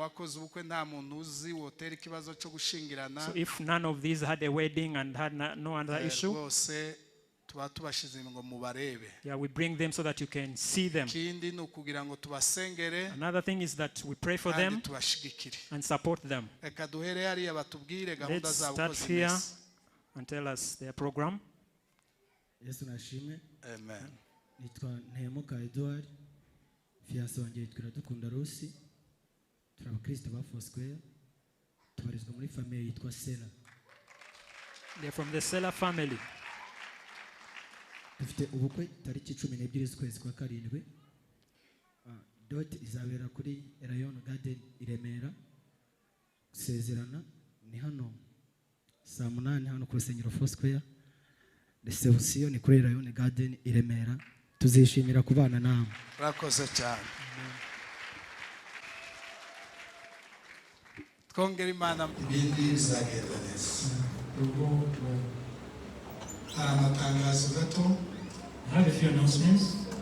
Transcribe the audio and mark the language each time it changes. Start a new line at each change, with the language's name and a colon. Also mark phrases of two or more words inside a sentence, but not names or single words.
English: So if none of these had a wedding and had no other issue, yeah, we bring them so that you can see them. Another thing is that we pray for them and support them. Let's start here and tell us their program. Amen.
Kinyarwanda: Nitwa Ntemuka Edouard. Fiancé wanjye yitwa Dukunda Rusi. Turabakristo ba Foursquare. Tubarizwa muri family yitwa Sela.
English: They are from the Sela family.
Kinyarwanda: Dufite ubukwe tariki 12 z'ukwezi kwa karindwi. Dot izabera kuri Rayon Garden i Remera. Gusezerana ni hano saa 8 hano ku rusengero Foursquare. Reception ni kuri Rayon Garden i Remera. Tuzishimira kubana namwe. Rakoze cyane. Twongera Imana ibindi bizagenda neza. Amatangazo gato.
English: I have a few announcements.